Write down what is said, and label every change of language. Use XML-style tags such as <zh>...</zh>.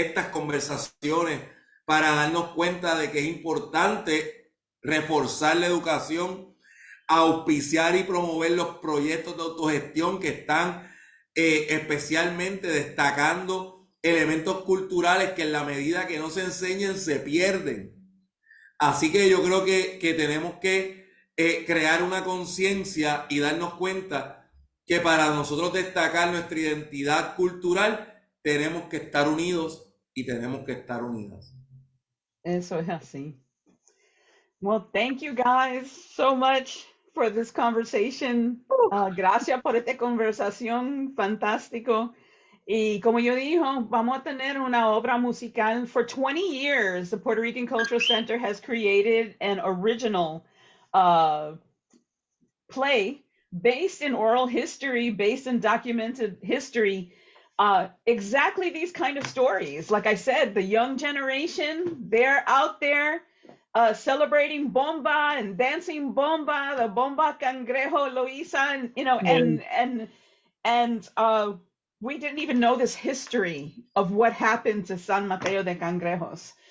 <es>conversaciones para darnos cuenta de que es importante reforzar la educación, auspiciar y promover los proyectos de autogestión que están especialmente destacando elementos culturales que en la medida que no se enseñen se pierden. Así que yo creo que tenemos que crear una conciencia y darnos cuenta que para nosotros destacar nuestra identidad cultural tenemos que estar unidos y tenemos que estar unidas. Eso es así.</es> <en>Well, thank you guys so much for this conversation.</en> <es>Gracias por esta conversación fantástico. Y como yo dijo, vamos a tener una obra musical.</es> <en>For 20 years, the Puerto Rican Cultural Center has created an original play based in oral history, based in documented history, exactly these kind of stories. Like I said, the young generation, they're out there celebrating bomba and dancing bomba, the bomba cangrejo Loíza, and you know, and we didn't even know this history of what happened to San Mateo de Cangrejos.</en>